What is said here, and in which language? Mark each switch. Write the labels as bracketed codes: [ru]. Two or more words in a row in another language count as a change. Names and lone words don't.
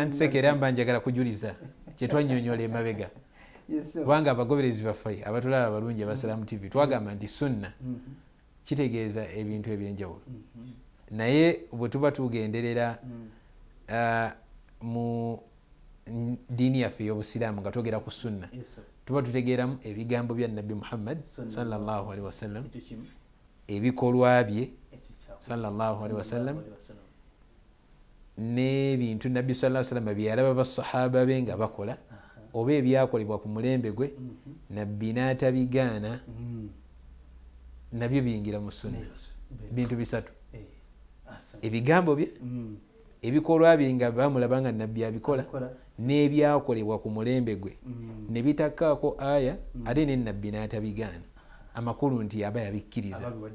[lg] Antisekera mba njagala kujuliza kyetwannyonnyola emabega kubanga abagoberezi baffe abatulaba abalungi abasalamu TV twagamba nti sunna kitegeeza ebintu ebyenjawulo naye bwe tuba tugenderera mu diini yaffe ey'obusiraamu nga twogera ku sunna tuba tutegeeramu ebigambo bya Nabbi Muhammad [ar] صلى الله عليه وسلم, [lg] ebikolwa bye [ar] صلى الله عليه وسلم, [lg] n'ebintu Nabbi [ar] صلى الله عليه وسلم [lg] bye yalaba basahaba be nga bakola oba ebyakolebwa ku mulembe gwe Nabbi n'atabigaana nabyo biyingira mu sunna. Bintu bisatu: ebigambo bye, ebikolwa bye nga bamulaba nga Nabbi abikola, n'ebyakolebwa ku mulembe gwe ne bitakkaako aya ate ne Nabbi n'atabigaana, amakulu nti aba yabikkiriza.